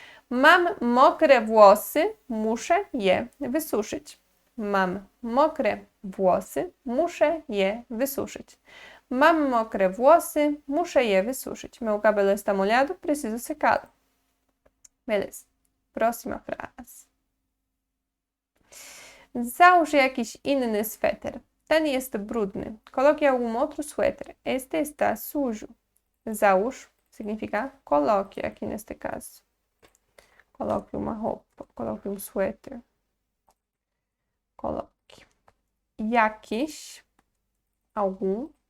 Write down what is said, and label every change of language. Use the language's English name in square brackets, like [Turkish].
[Polish] Mam mokre włosy, muszę je wysuszyć. Mam mokre włosy, muszę je wysuszyć. Mam mokre włosy, muszę je wysuszyć. [Portuguese] Meu cabelo está molhado, preciso secá-lo. Beleza. Próxima frase. [Polish] Załóż jakiś inny sweter. Ten jest brudny. [Portuguese] Coloque algum outro suéter. Este está sujo. Załóż significa coloque aqui neste caso. Coloque uma roupa, coloque um suéter. Coloque. Jakiś, algum.